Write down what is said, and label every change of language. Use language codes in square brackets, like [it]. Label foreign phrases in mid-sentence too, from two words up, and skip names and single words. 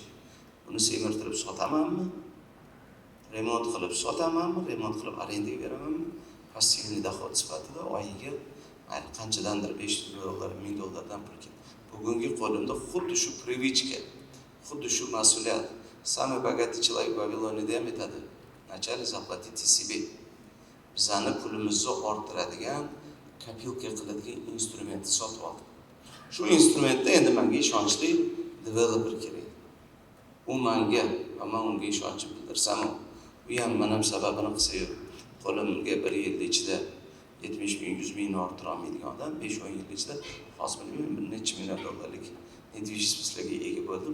[uz] Buni semirtirib sotamanmi? Remont qilib sotamanmi? Remont qilib arendaga beramanmi? [ru] пассивный доход [uz] sifatida oyiga mayli qanchadandir $500, $1000 pul ketdi. Bugungi qo'limda xuddi shu privichka, xuddi shu mas'uliyat. Самый богатый человек в Вавилоне ham aytadi. [ru] Начали заплатить себе. [uz] Bizani pulimizni orttiradigan, kopilka qiladigan instrumentni sotib oldim. Shu instrumentda endi menga ishonchli developer kerak. U menga va men unga ishonch bildirsam, u ham men ham sababini qilsa, qo'limga 1 yil ichida 70 ming, 100 mingni orttira olmaydigan odam 5-10 yil ichida hozir bilmayman bir necha million dollarlik недвижимостьlarga ega bo'ldim.